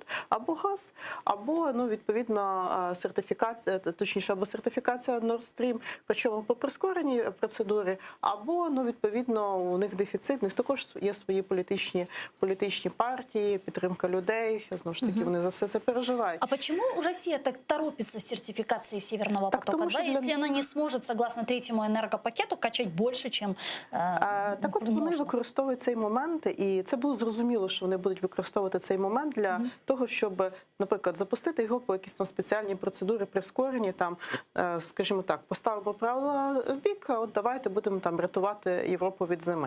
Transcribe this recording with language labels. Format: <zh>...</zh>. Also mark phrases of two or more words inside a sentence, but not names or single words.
<uk>Або газ, або, ну, відповідно, сертифікація, точніше, або сертифікація Nord Stream, причому по прискореній процедурі, або, ну, відповідно, у них дефіцит, у них також є свої політичні партії, підтримка людей, знову ж таки, вони за все це переживають.</uk> <ru>А почему Россия так торопится с сертификацией Северного потока-2, если она не сможет, согласно третьему энергопакету, качать больше, чем</ru> <uk>Так от вони використовують цей момент, і це було зрозуміло, що вони будуть використовувати цей момент для того, щоб, наприклад, запустити його по якісь там спеціальні процедури прискорені, там, скажімо так, поставимо правила в бік, а от давайте будемо там рятувати Європу від зими.</uk>